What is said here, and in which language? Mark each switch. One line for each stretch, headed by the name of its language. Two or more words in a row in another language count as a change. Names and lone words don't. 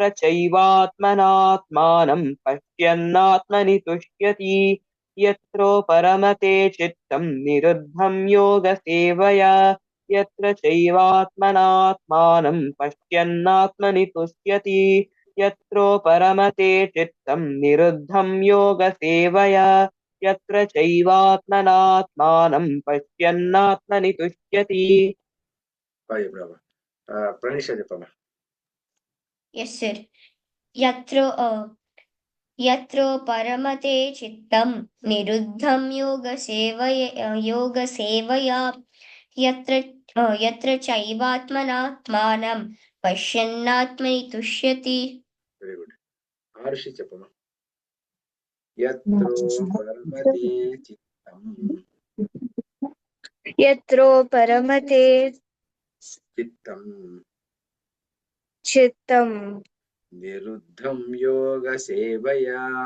Sanskrit: चैवात्मनात्मानं पश्यन्नात्मनि तुष्यति यत्रो परमते चित्तं निरुद्धं योगसेवया यत्र चैवात्मनात्मानं पश्यन्नात्मनि तुष्यति यत्रो परमते चित्तं निरुद्धं योगसेवया यत्र चैवात्मनात्मानं पश्यन्नात्मनि तुष्यति
Telugu: प्रणीशा చెప్పమ్మా
English: Yes, sir.
Sanskrit: यत्रो परमते चित्तं निरुद्धं योगसेवया यत्र चैवात्मनात्मानं पश्यन्नात्मनि तुष्यति
English: very good
Telugu: ఆరుషి చెప్పమ్మా
Sanskrit: यत्रो परमते चित्तं यत्रो परमते चित्तं चित्तं निरुद्धं योगसेवया